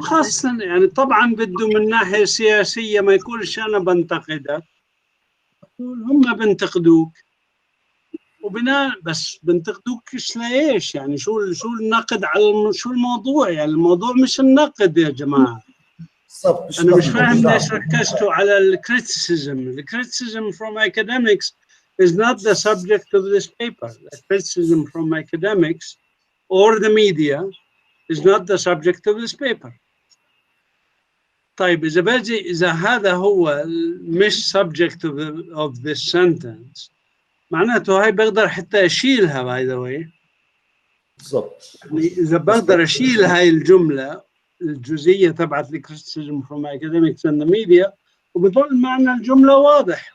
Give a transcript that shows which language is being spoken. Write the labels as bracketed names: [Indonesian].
[Arabic] خاصة يعني طبعا بده من ناحية سياسية ما يقولش انا بنتقدك، هم بنتقدوك وبناء بس بنتقدوكش لايش؟ يعني شو النقد على شو الموضوع؟ يعني الموضوع مش النقد يا جماعه. بالضبط، مش انا مش نقد فاهم الموضوع. ليش ركزتوا على الكريتيسيزم. [English] الكريتيسيزم from academics is not the subject of this paper. The criticism from academics or the media is not the subject of this paper. [Arabic] طيب إذا هذا هو مش [English] subject of this sentence، [Arabic] معناته هاي بقدر حتى أشيلها [English] by the way. [Arabic] بالضبط، يعني إذا بقدر أشيل هاي الجملة الجزئية تبعت [English] criticism from academics and the media، [Arabic] وبظل معنى الجملة واضح.